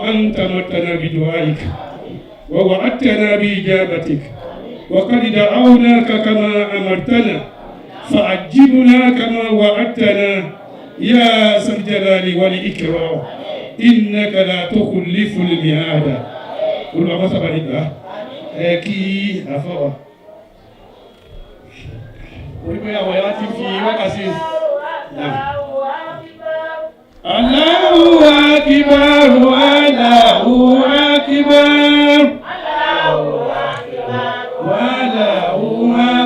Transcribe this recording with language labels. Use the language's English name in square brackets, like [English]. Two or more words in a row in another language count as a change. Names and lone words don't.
[Arabic] أنت أمرتنا بدعائك ووعدتنا بإجابتك وقد دعوناك كما أمرتنا فعجبنا كما وعدتنا يا ذا الجلال والإكرام إنك لا تخلف الميعاد قل ما سبحانك [Yoruba] kí àfọwọ́ orípé àwọn ẹ̀wá ti fi wákàtí náà. [Arabic] الله أكبر الله أكبر الله أكبر